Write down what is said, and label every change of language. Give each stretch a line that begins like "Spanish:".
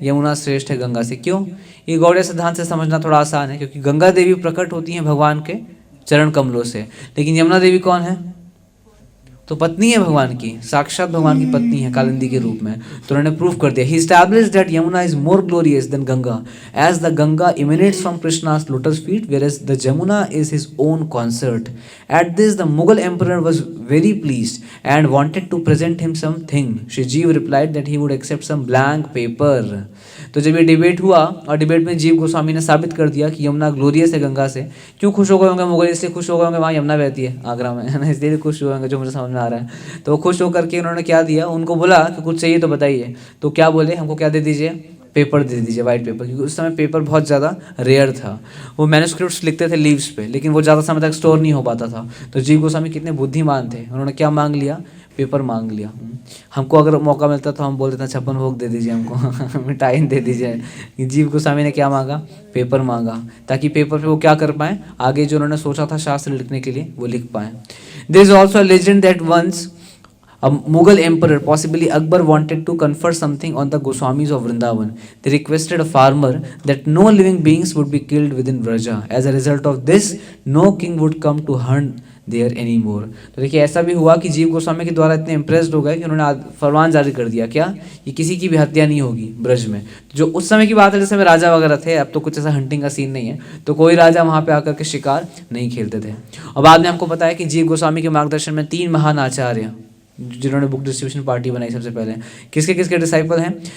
Hindi: यमुना श्रेष्ठ है गंगा से। क्यों? ये गौड़ीय सिद्धांत से समझना थोड़ा आसान है, क्योंकि गंगा देवी प्रकट होती हैं भगवान के चरण कमलों से, लेकिन यमुना देवी कौन है? तो पत्नी है भगवान की, साक्षात भगवान की पत्नी है कालिंदी के रूप में। तो उन्होंने प्रूफ कर दिया।
English: He established that Yamuna is more glorious than Ganga, as the Ganga emanates from Krishna's lotus feet, whereas the Jamuna is his own consort. At this, the Mughal emperor was very pleased and wanted to present him something. Shri Jeev replied that he would accept some blank paper.
Hindi: तो जब ये debate हुआ और debate में जीव गोस्वामी ने साबित कर दिया कि यमुना ग्लोरियस है गंगा से। क्यों खुश हो गए होंगे मुगल? इसलिए खुश हो गए होंगे वहाँ यमुना बहती है आगरा में, है ना, इसलिए खुश हो होंगे, जो मुझे समझ में आ रहा है। तो खुश होकर के उन्होंने क्या दिया? उनको बोला कि कुछ चाहिए तो बताइए। तो क्या बोले? हमको क्या दे दीजिए? पेपर दे दीजिए, वाइट पेपर, क्योंकि उस समय पेपर बहुत ज़्यादा रेयर था। वो मैन्युस्क्रिप्ट्स लिखते थे लीव्स पे, लेकिन वो ज़्यादा समय तक स्टोर नहीं हो पाता था। तो जीव गोस्वामी कितने बुद्धिमान थे, उन्होंने क्या मांग लिया? पेपर मांग लिया। हमको अगर मौका मिलता तो हम बोल देते 56 भोग दे दीजिए हमको मिठाई दे दीजिए। जीव गोस्वामी ने क्या मांगा? पेपर मांगा, ताकि पेपर पे वो क्या कर पाएँ, आगे जो उन्होंने सोचा था शास्त्र लिखने के लिए वो लिख पाएँ।
English: There is also a legend that once a Mughal emperor, possibly Akbar, wanted to confer something on the Goswamis of Vrindavan. They requested a farmer that no living beings would be killed within Vraja. As a result of this, no king would come to hunt there anymore.
Hindi: तो देखिए ऐसा भी हुआ कि जीव गोस्वामी के द्वारा इतने इम्प्रेस्ड हो गए कि उन्होंने फरमान जारी कर दिया, क्या? कि किसी की भी हत्या नहीं होगी ब्रज में। जो उस समय की बात है, जिस समय राजा वगैरह थे, अब तो कुछ ऐसा हंटिंग का सीन नहीं है, तो कोई राजा वहाँ पे आकर के शिकार नहीं खेलते थे। और बाद में हमको पता है कि जीव गोस्वामी के मार्गदर्शन में 3 महान आचार्य जिन्होंने बुक डिस्ट्रीब्यूशन पार्टी बनाई सबसे पहले, किसके किसके डिसाइपल हैं?